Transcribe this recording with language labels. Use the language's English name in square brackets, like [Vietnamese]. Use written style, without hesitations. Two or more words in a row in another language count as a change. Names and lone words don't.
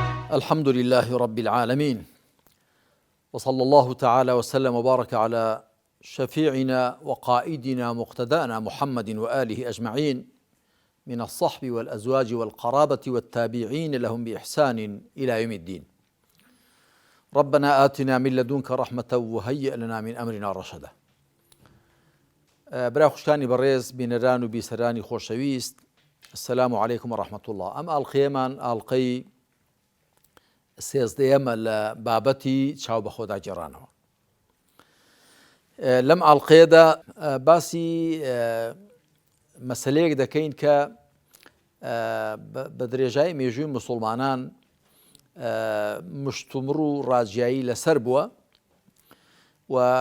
[Arabic] الحمد لله رب العالمين، وصلى الله تعالى وسلم وبارك على شفيعنا وقائدنا مقتدانا محمد وآله أجمعين من الصحب والأزواج والقرابة والتابعين لهم بإحسان إلى يوم الدين. ربنا آتنا من لدنك رحمة وهيئ لنا من أمرنا رشدا. [Central Kurdish] برای خوشکانی بەڕێز بینەران و بیسەرانی خۆشەویست، [Arabic] السلام عليكم ورحمة الله. [Central Kurdish] ئەم ئاڵقەیەمان ئاڵقەی سێزدەیەمە لە بابەتی چاو بە خۆدا گێڕانەوە. لەم ئاڵقەیەدا باسی مەسەلەیەک دەکەین کە بە درێژایی مێژووی موسڵمانان مشتومڕ و ڕاجایی لەسەر بووە و